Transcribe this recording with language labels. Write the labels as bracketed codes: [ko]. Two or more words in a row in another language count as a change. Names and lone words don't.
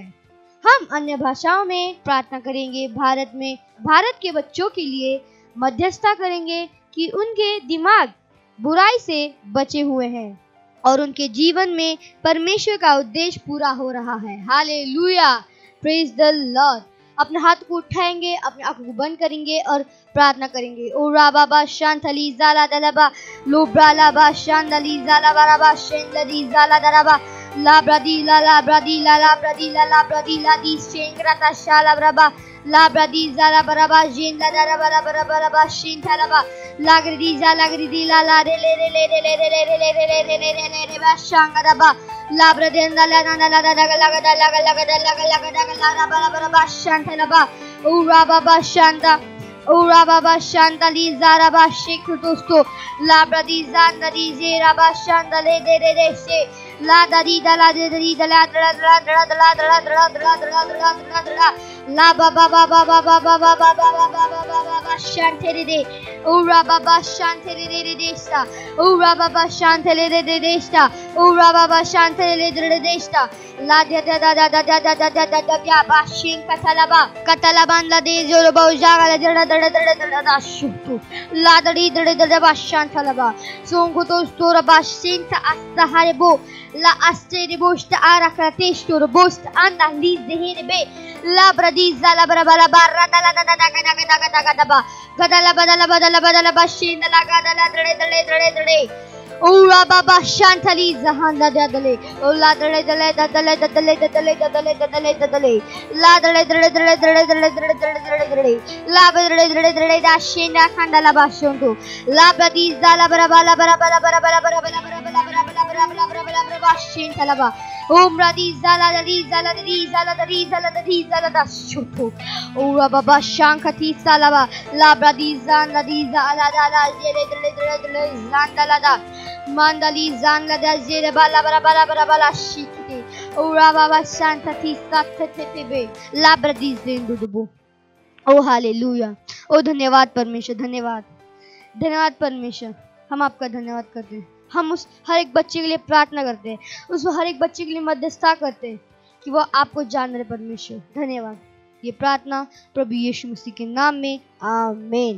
[hi] हम अन्य भाषाओं में प्रार्थना करेंगे। भारत के बच्चों के लिए मध्यस्थता करेंगे कि उनके दिमाग बुराई से बचे हुए हैं और उनके जीवन में परमेश्वर का उद्देश्य पूरा हो रहा है। हालेलुया, [en] praise the Lord. [hi] अपने हाथ को उठाएंगे, अपने आंखों को बंद करेंगे और प्रार्थना करेंगे। ओ राबाबा शांतली जाला दलबा लोब्रालाबा शांतली जाला बराबा शेंदली जाला दरबा ला ब्रदी ला ला ब्रदी ला ला ब्रदी ला ला ब्रदी ला दी शेंग्राता शाला बराबा ला ब्रदी जाला बराबा जेंदा दरबा बराबा बराबा शेंथलबा लागरी ला ला रे ले रे ले रे ले रे ले रे ले रे ले रे ले रे ले बा शांगरबा ला ब्रदेंदा ला ला ला ला ला ला बराबा शांथलबा ऊरा बाबा शांतली ज़ाराबा शेख दोस्तों ला ब्रदी ज़ांदरी ज़ेराबा शांतले दे दे दे से ला दरी दला दे दरी दला दला दला दला दला दला दला दला दला दला दला दला ला बाबा बाबा बाबा बाबा बाबा बाबा बाबा शांतले दे ऊरा बाबा शांतले दे दे देस्ता ऊरा बाबा शांतले दे दे देस्ता ऊरा बाबा शांतले दे दे देस्ता ला दे दे दा दा दा दा दा दा दा दा क्या बाशिंग कतलाबान ला दे जो बहुजागा दड़ा दड़ा दड़ा दड़ा दा शुतु ला दड़ी दड़े दड़े बाशान थलबा सोंगो तो स्टोर बाशिंग ता अस्ताहारे बो ला अस्तेरे बोस्ट आरा करते स्टोर बोस्ट अंदा लीज देहने बे ला ब्रदी ज़ाला बराबरा बारा दला दला दगा दगा दगा दगा दबा गदला बदला बदला बदला बाशिंग दला गदला दड़े दड़े दड़े दड़े ओरा बाबा शांतली जहान ला दले ओ ला दले दले दले दले दले दले दले दले ला दले दले दले दले दले दले दले दले ला दले दले दले दाशिना खंडला बाशोंतो ला ब्रदी ज़ाला बराबरा बराबरा बराबरा बराबरा बराबरा बराबरा बराबरा बराबरा बाशिन तलबा ओम ब्रदी ज़ाला दली ज़ाला दली ज़ाला दली ज़ाला दली ज़ाला दाशोंतो ओरा बाबा शांकती सालाबा ला ब्रदी ज़ान दली ज़ाला दला जेरे दले दले दले ज़ान दला दा Mandali zangla da zere bala bala bala bala bala shikite ora baba shanta ti sattetebe labradi zendubu। ओ हालेलुया, ओ धन्यवाद परमेश्वर, धन्यवाद धन्यवाद परमेश्वर। हम आपका धन्यवाद करते हैं। हम उस हर एक बच्चे के लिए प्रार्थना करते हैं, उस हर एक बच्चे के लिए मध्यस्थता करते हैं कि वो आपको जान रहे। परमेश्वर धन्यवाद। ये प्रार्थना प्रभु यीशु मसीह के नाम में, आमीन।